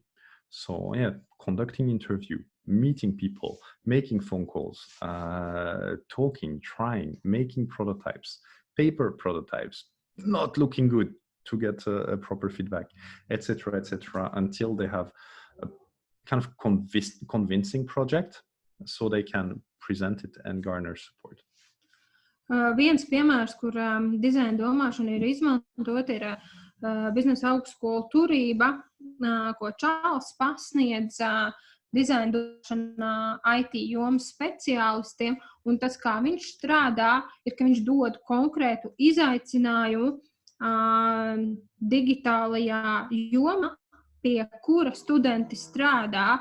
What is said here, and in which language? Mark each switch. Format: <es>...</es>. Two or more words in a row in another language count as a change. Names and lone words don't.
<en>So yeah, conducting interview, meeting people, making phone calls, talking, trying, making prototypes, paper prototypes, not looking good to get a proper feedback, etc., until they have a kind of convincing project so they can present it and garner support.</en> <lv>Viens piemērs, kur dizaina domāšana ir izmantot, ir biznesa augstskola Turība, ko Čārlzs pasniedz dizaina domāšana IT jomas speciālistiem, un tas, kā viņš strādā, ir, ka viņš dod konkrētu izaicinājumu digitālajā jomā, pie kura studenti strādā.</lv>